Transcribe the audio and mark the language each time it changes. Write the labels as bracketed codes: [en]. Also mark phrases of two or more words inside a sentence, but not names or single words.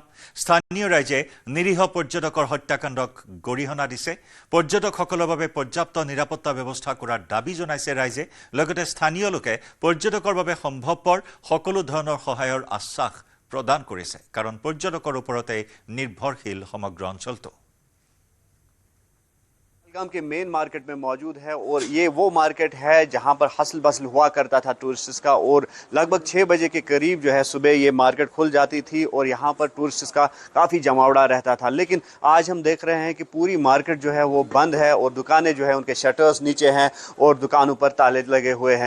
[as] স্থানীয় ৰাইজে নিৰীহ পৰ্যটকৰ হত্যাকাণ্ডক গৰিহণা দিছে। পৰ্যটকসকলৰ বাবে পৰ্যাপ্ত নিৰাপত্তা ব্যৱস্থা কৰাৰ দাবী জনাইছে ৰাইজে। লগতে স্থানীয় লোকে পৰ্যটকৰ বাবে সম্ভৱপৰ সকলো ধৰণৰ সহায়ৰ আশ্বাস প্ৰদান কৰিছে, কাৰণ পৰ্যটকৰ ওপৰতে নিৰ্ভৰশীল সমগ্ৰ অঞ্চলটো। [hi] पहलगाम के [en] main market [hi] में मौजूद है और ये वो मार्केट है जहां पर [en] hustle bustle [hi] हुआ करता था टूरिस्ट्स का और लगभग 6 बजे के करीब जो है सुबह ये मार्केट खुल जाती थी और यहाँ पर टूरिस्ट्स का काफ़ी जमावड़ा रहता था। लेकिन आज हम देख रहे हैं कि पूरी मार्केट जो है वो बंद है और दुकानें जो है उनके शटर्स नीचे हैं और दुकानों पर ताले लगे हुए हैं।